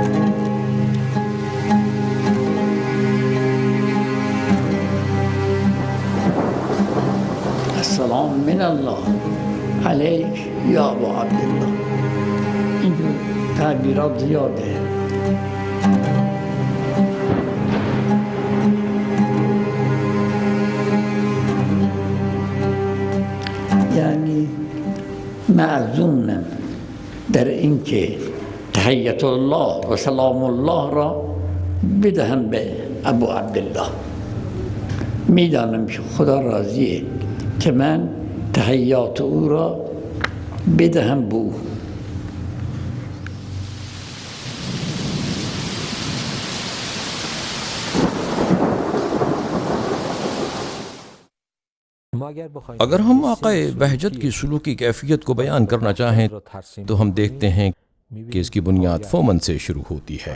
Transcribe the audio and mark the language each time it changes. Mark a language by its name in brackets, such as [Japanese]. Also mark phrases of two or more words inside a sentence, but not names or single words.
[Arabic] السلام من اللہ علیک یا ابا عبداللہ۔ [Urdu] ان جو تعبیرات زیاد ہیں۔ [Persian] یعنی معزومم در اینکه تحیت الله و سلام الله را بدهم به ابو عبدالله. میدانم که خدا راضیه که من تحیات او را بدهم به او. [Urdu] اگر ہم آقا بہجت کی سلوکی کیفیت کو بیان کرنا چاہیں تو ہم دیکھتے ہیں کہ اس کی بنیاد فومن سے شروع ہوتی ہے۔